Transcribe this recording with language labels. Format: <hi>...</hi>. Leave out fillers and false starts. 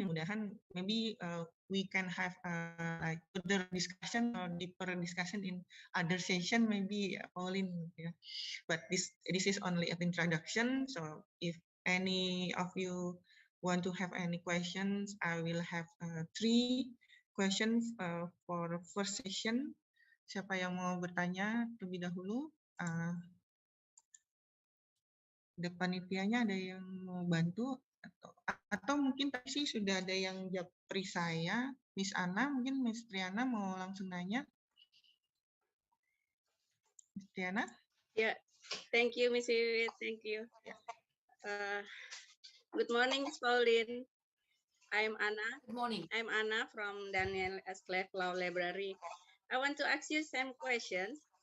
<id>Mudah-mudahan</id> <en>maybe we can have like further discussion or deeper discussion in other session, maybe Pauline. Yeah. But this is only an introduction. So if any of you want to have any questions, I will have 3 questions for first session.</en> <id>Siapa yang mau bertanya terlebih dahulu? Panitianya ada yang mau bantu atau mungkin tadi sih sudah ada yang japri saya, Miss Ana, mungkin Miss Triana mau langsung nanya. Miss Triana?</id> <en>Ya, thank you Miss Wiwit, thank you. Good morning, Ms. Pauline. I'm Anna. Good morning. I'm Anna from Daniel S. Clark Law Library. I want to ask you some questions.</en>